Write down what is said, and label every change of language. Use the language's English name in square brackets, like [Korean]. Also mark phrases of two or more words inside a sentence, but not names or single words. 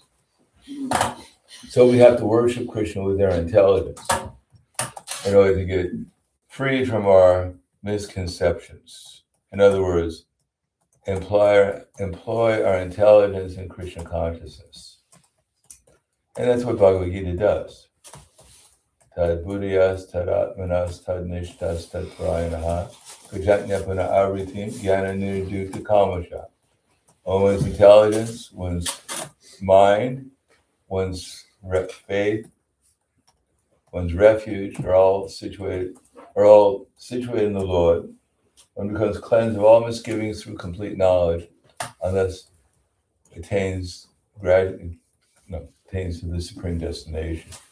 [English] So we have to worship Krishna with our intelligence in order to get free from our misconceptions. In other words, employ our intelligence in Krishna consciousness. And that's what Bhagavad Gita does. [Sanskrit] तद् बुद्धयस्, तद् आत्मानस्, तन् निष्ठास्, तत् परायणाः, गच्छन्त्य पुनरावृत्तिं, ज्ञान निर्धूत कल्मषाः. [English] One's intelligence, one's mind, one's faith, one's refuge are all situated in the Lord. One becomes cleansed of all misgivings through complete knowledge, and thus attains to the supreme destination.